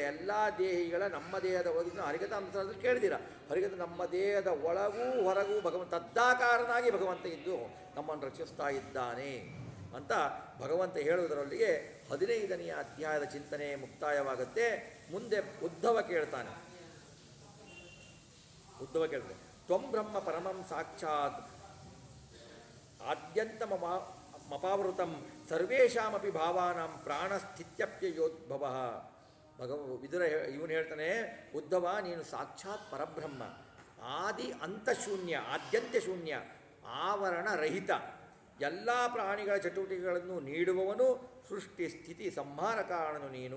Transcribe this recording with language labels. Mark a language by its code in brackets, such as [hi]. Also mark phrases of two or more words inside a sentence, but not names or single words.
[kn] ಎಲ್ಲ ದೇಹಿಗಳ ನಮ್ಮ ದೇಹದ ಒಳಗಿನ ಹರಿಕಥಾಮೃತದಲ್ಲಿ ಕೇಳಿದಿರ, ಹರಿಕಥ ನಮ್ಮ ದೇಹದ ಒಳಗೂ ಹೊರಗೂ ಭಗವಂತ ತದ್ದಾಕಾರನಾಗಿ ಭಗವಂತ ಇದ್ದು ನಮ್ಮನ್ನು ರಕ್ಷಿಸ್ತಾ ಇದ್ದಾನೆ ಅಂತ ಭಗವಂತ ಹೇಳುವುದರೊಂದಿಗೆ 15ನೆಯ ಅಧ್ಯಾಯದ ಚಿಂತನೆ ಮುಕ್ತಾಯವಾಗುತ್ತೆ. ಮುಂದೆ ಉದ್ಧವ ಕೇಳ್ತಾನೆ. [sa] ತ್ವಂ ಬ್ರಹ್ಮ ಪರಮಂ ಸಾಕ್ಷಾತ್ ಆದ್ಯಂತಮ ಮಪಾವೃತಂ ಸರ್ವೇಷಾಮಪಿ ಭಾವಾನಾಂ ಪ್ರಾಣಸ್ಥಿತ್ಯಪ್ಯಯೋದ್ಭವ. [kn] ವಿದುರ ಇವನು ಹೇಳ್ತಾನೆ, ಉದ್ಧವ ನೀನು ಸಾಕ್ಷಾತ್ ಪರಬ್ರಹ್ಮ, ಆದಿ ಅಂತಶೂನ್ಯ, ಆದ್ಯಂತ್ಯ ಶೂನ್ಯ, ಆವರಣ ರಹಿತ, ಎಲ್ಲ ಪ್ರಾಣಿಗಳ ಚಟುವಟಿಕೆಗಳನ್ನು ನೀಡುವವನು, ಸೃಷ್ಟಿ ಸ್ಥಿತಿ ಸಂಹಾರ ಕಾರಣನು ನೀನು.